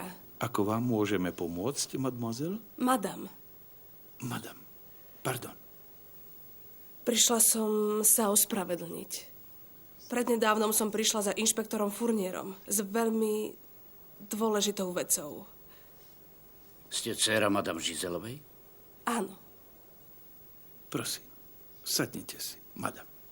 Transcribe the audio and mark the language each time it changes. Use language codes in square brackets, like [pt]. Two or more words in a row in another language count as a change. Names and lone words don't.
[sk] Ako vám môžeme pomôcť, mademoiselle? [fr] Madame. Madame, pardon. [sk] Prišla som sa ospravedlniť. Prednedávnom som prišla za inšpektorom Fournierom s veľmi dôležitou vecou. Ste dcéra madame Giselovej? Áno. Prosím, sadnite si, madame.